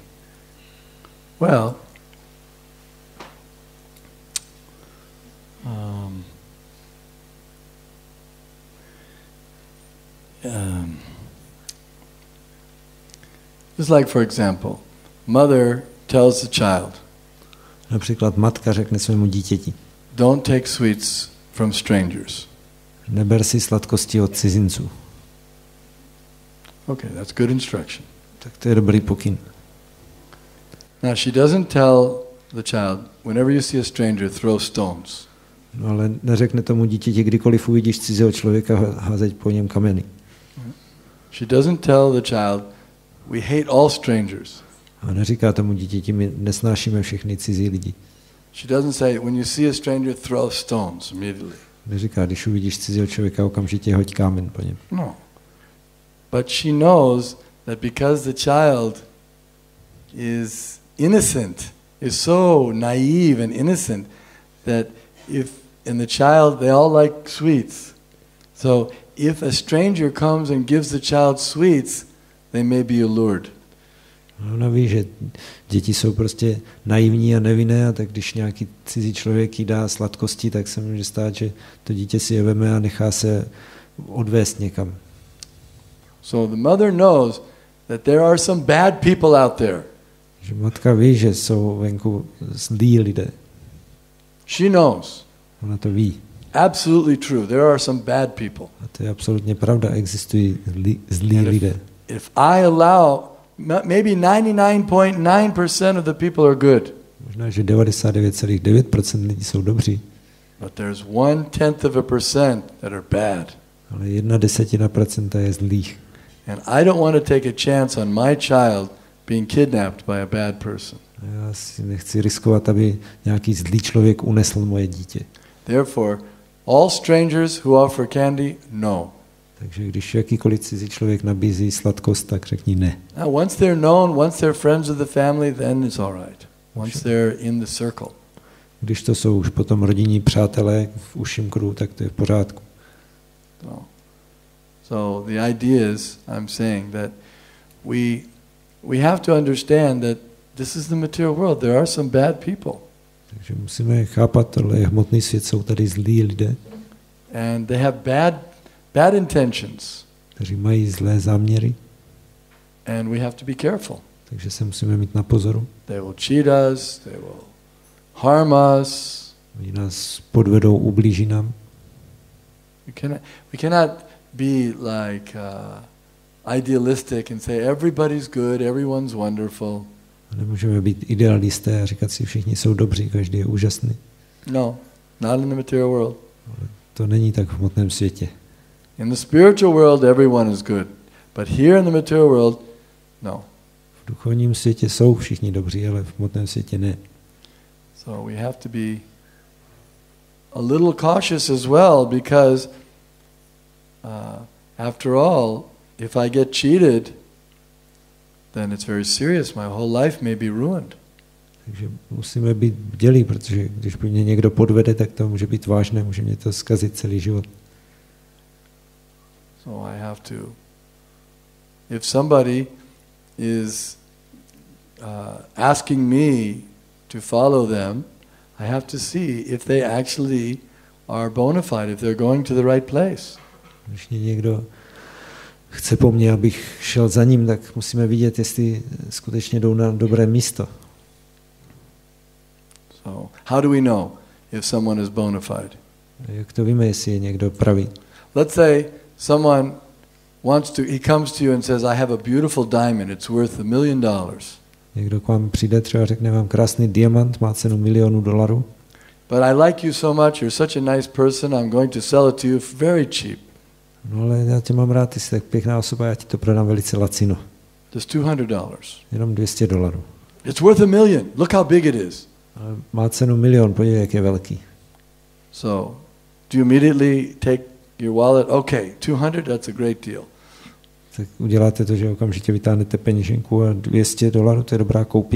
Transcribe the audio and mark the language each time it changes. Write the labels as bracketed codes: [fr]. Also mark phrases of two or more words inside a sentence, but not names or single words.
[en] Well, just like, for example, mother tells the child, [cs] například matka řekne svému dítěti, [en] don't take sweets from strangers. [cs] Neber si sladkosti od cizinců. [en] Okay, that's good instruction. [cs] Tak to je dobrý pokyn. [en] Now she doesn't tell the child, whenever you see a stranger, throw stones. [cs] No ale neřekne tomu dítěti, kdykoliv uvidíš cizího člověka, házet po něm kameny. [en] She doesn't tell the child, we hate all strangers. [cs] A neříká tomu dítěti, my nesnášíme všechny cizí lidi. [en] She doesn't say, when you see a stranger, throw stones immediately. [cs] Neříká, když uvidíš cizího člověka, okamžitě hoď kámen po něm. [en] No. But she knows that because the child is innocent, is so naive and innocent, that in the child, they all like sweets. So if a stranger comes and gives the child sweets, they may be allured. [cs] Ona ví, že děti jsou prostě naivní a nevinné, a tak když nějaký cizí člověk jí dá sladkosti, tak se může stát, že to dítě si je veme a nechá se odvést někam. [en] So the mother knows that there are some bad people out there. [cs] Že matka ví, že jsou venku zlí lidé. [en] She knows. [cs] Ona to ví. [en] Absolutely true. There are some bad people. [cs] A to je absolutně pravda, existují zlí lidé. [en] If I allow, maybe 99.9% of the people are good. [cs] Možná, že 99,9% lidí jsou dobří. [en] But there's 0.1% that are bad. [cs] Ale 0,1% je zlých. [en] And I don't want to take a chance on my child being kidnapped by a bad person. [cs] Já si nechci riskovat, aby nějaký zlý člověk unesl moje dítě. [en] Therefore, all strangers who offer candy, no. [cs] Takže když jakýkoliv cizí člověk nabízí sladkost, tak řekni ne. [en] Now, once they're known, once they're friends of the family, then it's all right. Once they're in the circle. [cs] Když to jsou už potom rodinní přátelé v užším kruhu, tak to je v pořádku. [en] So the idea is, I'm saying that we have to understand that this is the material world. There are some bad people. [cs] Takže musíme chápat, tohle je hmotný svět, jsou tady zlí lidé. [en] And they have bad intentions. [cs] Kteří mají zlé záměry. [en] And we have to be careful. [cs] Takže se musíme mít na pozoru. [en] They will cheat us, they will harm us. [cs] Oni nás podvedou, ublíží nám. [en] We cannot be like idealistic and say everybody's good, everyone's wonderful. [cs] Nemůžeme být idealisté a říkat si, všichni jsou dobří, každý je úžasný. [en] No, not in the material world. [cs] Ale to není tak v hmotném světě. [en] In the spiritual world, everyone is good, but here in the material world, no. [cs] V duchovním světě jsou všichni dobří, ale v hmotném světě ne. [en] So we have to be a little cautious as well, because after all, if I get cheated, then it's very serious. My whole life may be ruined. [cs] Takže musíme být bdělí, protože když by mě někdo podvede, tak to může být vážné, může mě to zkazit celý život. [en] So I have to, if somebody is asking me to follow them, I have to see if they actually are bona fide, if they're going to the right place. [cs] Když někdo chce po mně, abych šel za ním, tak musíme vidět, jestli skutečně jdou na dobré místo. [en] So, how do we know if someone is bona fide? [cs] Jak to víme, jestli je někdo pravý? [en] Let's say someone he comes to you and says, I have a beautiful diamond, it's worth $1 million. [cs] Někdo k vám přijde, třeba řekne, mám krásný diamant, má cenu $1 milion. [en] But I like you so much, you're such a nice person, I'm going to sell it to you very cheap. [cs] No ale já tě mám rád, ty jsi tak pěkná osoba, já ti to prodám velice lacino. [en] Just $200. [cs] Jenom $200. [en] It's worth $1 million. Look how big it is. [cs] Ale má cenu $1 milion, podívej, jak je velký. [en] So, do you immediately take your wallet? Okay, 200, that's a great deal. [cs] Tak uděláte to, že okamžitě vytáhnete peněženku a $200, to je dobrá koupě.